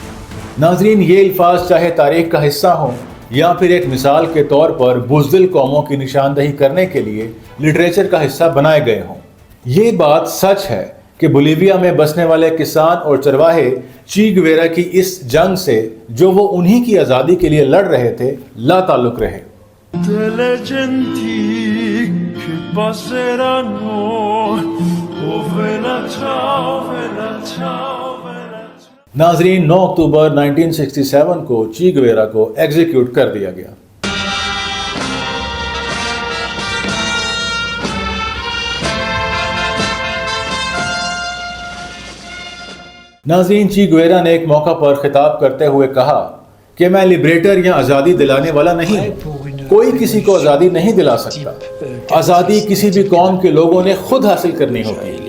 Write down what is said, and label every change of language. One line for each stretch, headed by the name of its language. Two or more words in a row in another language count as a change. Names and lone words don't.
Urdu: ناظرین، یہ الفاظ چاہے تاریخ کا حصہ ہوں یا پھر ایک مثال کے طور پر بزدل قوموں کی نشاندہی کرنے کے لیے لٹریچر کا حصہ بنائے گئے ہوں، یہ بات سچ ہے کہ بولیویا میں بسنے والے کسان اور چرواہے چی گویرا کی اس جنگ سے جو وہ انہی کی آزادی کے لیے لڑ رہے تھے لا تعلق رہے۔
Italian: Delle genti che passeranno, oh vela ciao, vela ciao, vela ciao۔
Urdu: ناظرین، 9 اکتوبر 1967 کو چی گویرا کو ایگزیکیوٹ کر دیا گیا۔ ناظرین، چی گویرا نے ایک موقع پر خطاب کرتے ہوئے کہا کہ میں لبریٹر یا آزادی دلانے والا نہیں ہوں، کوئی کسی کو آزادی نہیں دلا سکتا، آزادی کسی بھی قوم کے لوگوں نے خود حاصل کرنی ہوگی۔